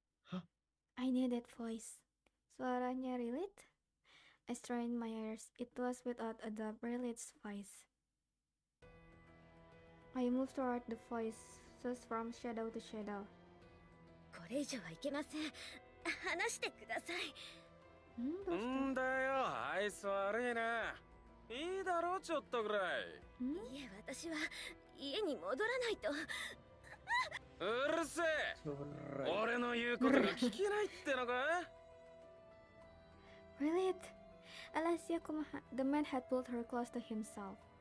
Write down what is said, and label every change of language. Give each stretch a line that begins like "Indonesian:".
English: Huh? I knew that voice.
Indonesian: Suaranya Rilit?
English: I strained my ears. It was without a doubt Rilit's voice. I moved toward the voices from shadow to shadow.
Japanese: これ以上はいけません。話してください。んだよ、愛想悪いな。いいだろ、ちょっとぐらい。いえ、私は家に戻らないと。うるせえ。俺の言うことが聞けないってのか。 Rilit!
English: Alasia Kumaha, the man had pulled her close to himself.